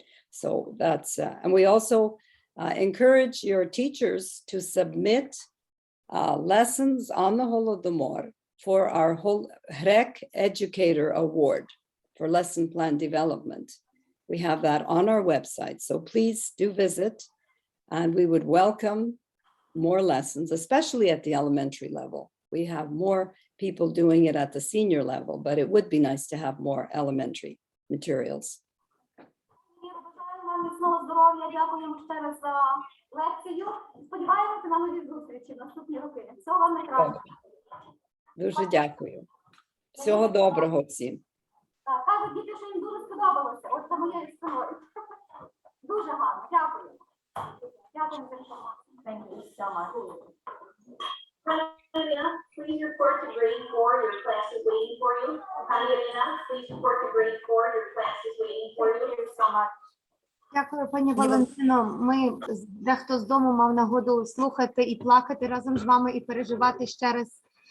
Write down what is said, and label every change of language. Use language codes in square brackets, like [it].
[en] So that's, and we also encourage your teachers to submit lessons on the Holodomor for our HREC Educator Award for lesson plan development. We have that on our website, so please do visit, and we would welcome more lessons, especially at the elementary level. We have more people doing it at the senior level, but it would be nice to have more elementary materials. [uk] Бажаю вам міцного здоров'я, дякуємо ще раз за лекцію. Сподіваємося на нові зустрічі в наступні роки. Всього вам найкращого. Дуже дякую. Всього доброго всім. Кажуть діти, що їм дуже сподобалося. От за моєю спиною. Дуже гарно. Дякую. Дякую за інформацію. [en] Thank you so much. Valentina, please report to grade 4. Your class is waiting for you. Valentina, please report to grade 4. Your class is waiting for you. Thank you so much. [uk] Дякую, пані Валентино. Ми дехто з дому мав нагоду слухати і плакати разом з вами і переживати ще раз.